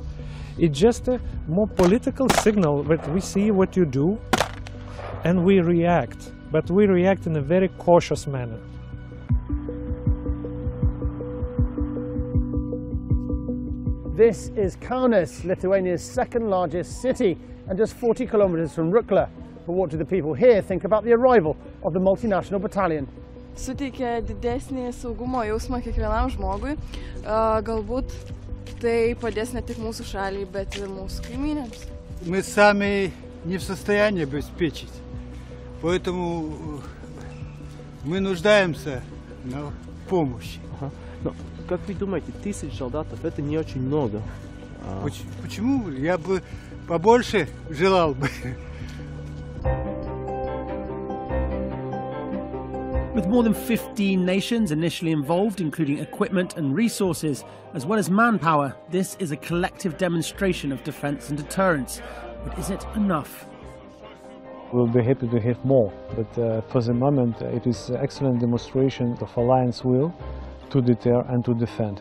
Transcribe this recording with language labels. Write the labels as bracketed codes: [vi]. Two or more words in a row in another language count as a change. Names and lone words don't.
[en] It's just a more political signal that we see what you do and we react, but we react in a very cautious manner. This is Kaunas, Lithuania's second largest city, and just 40 kilometers from Rukla. But what do the people here think about the arrival of the multinational battalion? [lt] Suteikia didesnį saugumo jausmą kiekvienam žmogui. Galbūt tai padės ne tik mūsų šaliai, bet ir mūsų kaimynėms. [ru] Мы сами не в состоянии обеспечить, поэтому мы нуждаемся в помощи. Как вы думаете, 1000 солдатов это не очень много? Почему? Я бы побольше желал бы. [en] With more than 15 nations initially involved, including equipment and resources, as well as manpower, this is a collective demonstration of defence and deterrence. But is it enough? We'll be happy to have more, but for the moment it is an excellent demonstration of alliance will to deter and to defend.